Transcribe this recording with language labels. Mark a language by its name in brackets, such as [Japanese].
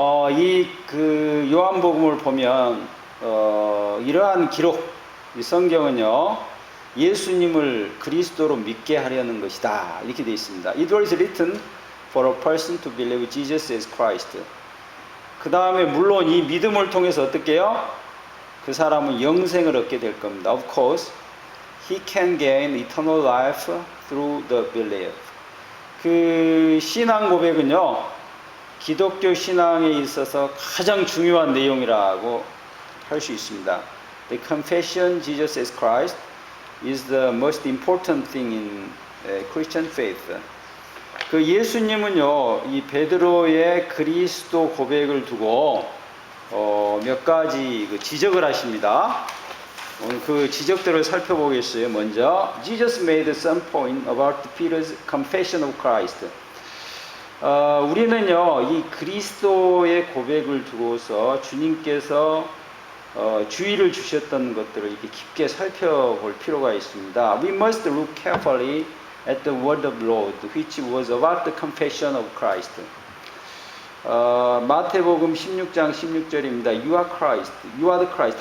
[Korean] 이 요한복음을 보면 이러한 기록, 이 성경은요, 예수님을 그리스도로 믿게 하려는 것이다, 이렇게 되어 있습니다. [English] It was written for a person to believe Jesus as Christ. [Korean] 그 다음에 물론 이 믿음을 통해서 어떻게 해요? 그 사람은 영생을 얻게 될 겁니다. [English] Of course, he can gain eternal life through the belief. [Korean] 그 신앙 고백은요, 기독교 신앙에 있어서 가장 중요한 내용이라고 할 수 있습니다. [English] The confession Jesus is Christ is the most important thing in Christian faith. [Korean] 그 예수님은요, 이 베드로의 그리스도 고백을 두고 몇 가지 지적을 하십니다. 오늘 그 지적들을 살펴보겠어요. 먼저, [English] Jesus made some point about Peter's confession of Christ. [Korean] 우리는요, 이 그리스도의 고백을 두고서 주님께서 주의를 주셨던 것들을 이렇게 깊게 살펴볼 필요가 있습니다. [English] We must look carefully at the word of Lord, which was about the confession of Christ. [Korean] 마태복음 16장 16절입니다. [English] You are Christ, you are the Christ.